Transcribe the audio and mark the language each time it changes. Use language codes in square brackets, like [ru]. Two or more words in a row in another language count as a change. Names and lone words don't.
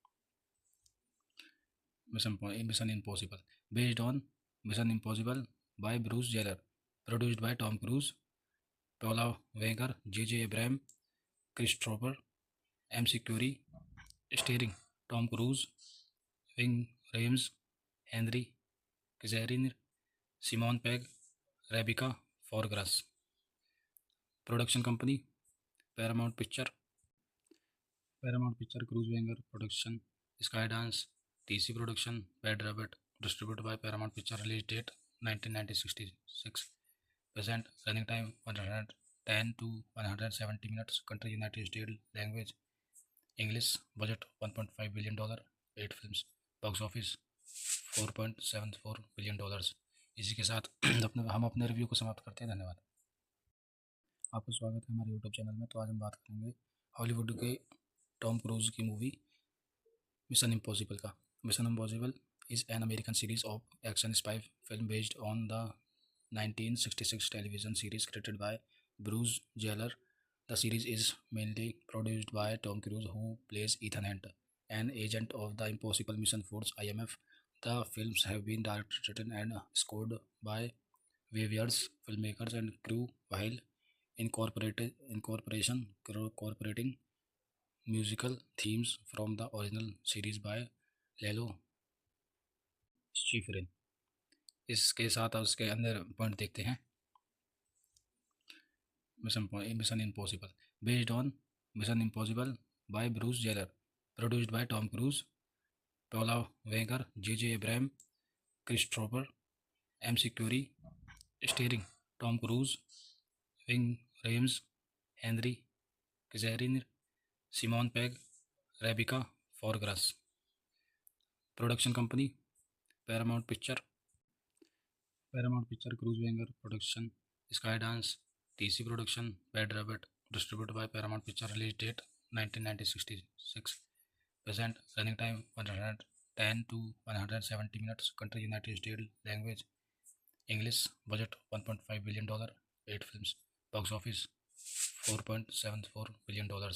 [en] Mission Impossible based on Mission Impossible by Bruce Geller, produced by Tom Cruise, Paula Wagner, J Abraham, Christopher M Query, starring Tom Cruise, Ving Rhames, Henry Kizairin, Simon Pegg, Rebecca Forgrass. Production company Paramount Picture, Cruise Wagner Production, Skydance, TC Production, Bad Rabbit, distributed by Paramount Picture. Release date 1966. Present running time 10 to 170 minutes. Country United States. Language English. Budget $1.5 billion. 8 films. box office $4.74 billion. [hi] इसी के साथ हम अपने रिव्यू को समाप्त करते हैं। धन्यवाद। आपका स्वागत है हमारे [en] YouTube channel [hi] में। तो आज हम बात करेंगे हॉलीवुड के टॉम क्रूज की मूवी मिशन इम्पॉसिबल का। [en] मिशन इम्पॉसिबल is an American series of action spy film based on the 1966 television series created by Bruce Geller. The series is mainly produced by Tom Cruise, who plays Ethan Hunt, an agent of the Impossible Mission Force (IMF). The films have been directed, written, and scored by various filmmakers and crew, while incorporating musical themes from the original series by Lalo Schifrin। [hi] इसके साथ उसके अंदर पॉइंट देखते हैं। [en] Mission Impossible based on Mission Impossible by Bruce Geller, produced by Tom Cruise, Paula Wagner, J Abraham, Christopher M Query, starring Tom Cruise, Ving Rhames, Henry Cazarin, Simon Pegg, Rebecca Forgrass. Production company Paramount Picture, Cruise Wagner Production, Skydance, TC Production, Bad Rabbit, distributed by Paramount Picture. release date 1966. present running time 110 to 170 minutes. country United States. language English. budget $1.5 billion. 8 films. box office $4.74 billion.